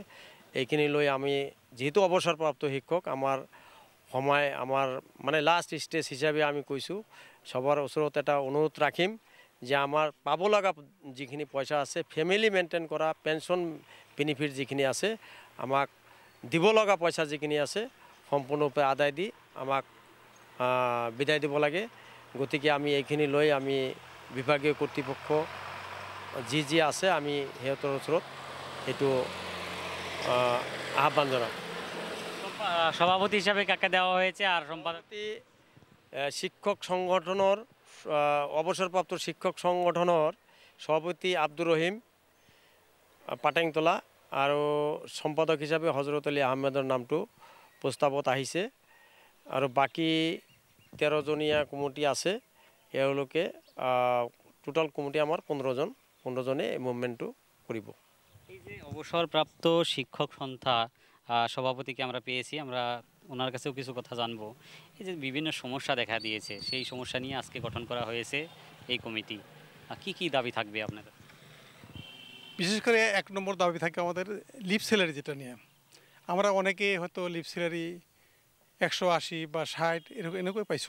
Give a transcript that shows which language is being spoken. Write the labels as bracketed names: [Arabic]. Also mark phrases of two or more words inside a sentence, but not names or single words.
[Assamese] এইখিনি লৈ আমি যেহেতু অৱসৰপ্ৰাপ্ত শিক্ষক, আমাৰ সময় আমাৰ মানে [English] last stage [Assamese] হিচাপে আমি কৈছোঁ, সবার ওচৰত এটা অনুৰোধ ৰাখিম যে আমাৰ পাব লগা যিখিনি পইচা আছে, [English] family maintain [Assamese] কৰা [English] pension benefit [Assamese] যিখিনি আছে, আমাক দিব লগা পইচা যিখিনি আছে সম্পূৰ্ণৰূপে আদায় দি আমাক বিদায় দিব লাগে। গতিকে আমি এইখিনি লৈ আমি বিভাগীয় কৰ্তৃপক্ষ যি আছে আমি সিহঁতৰ ওচৰত এইটো আহ্বান জনাম। [Bangla] সভাপতি হিসাবে কাকে দেওয়া হয়েছে আর সম্পাদক? শিক্ষক সংগঠনের অবসরপ্রাপ্ত শিক্ষক সংগঠনের সভাপতি আব্দুর রহিম পাটেংতলা, [Assamese] আৰু সম্পাদক হিসাবে হজরত আলী আহমেদৰ নামটো প্ৰস্তাৱত আহিছে। আৰু বাকী 13 জনীয়া কমিটি আছে, এওঁলোকে টোটাল কমিটি আমাৰ 15 জনে এই মুভমেন্টটো কৰিব। [Bangla] এই যে অবসরপ্রাপ্ত শিক্ষক সংস্থা সভাপতিকে আমরা পেয়েছি, আমরা ওনার কাছেও কিছু কথা জানবো। এই যে বিভিন্ন সমস্যা দেখা দিয়েছে, সেই সমস্যা নিয়ে আজকে গঠন করা হয়েছে এই কমিটি। কি কি দাবি থাকবে আপনাদের? বিশেষ করে 1 নম্বর দাবি থাকে আমাদের [English] leave salary, [Bangla] যেটা নিয়ে আমরা অনেকে হয়তো [English] leave salary [Bangla] 180 বা 60 এরকম পাইছো।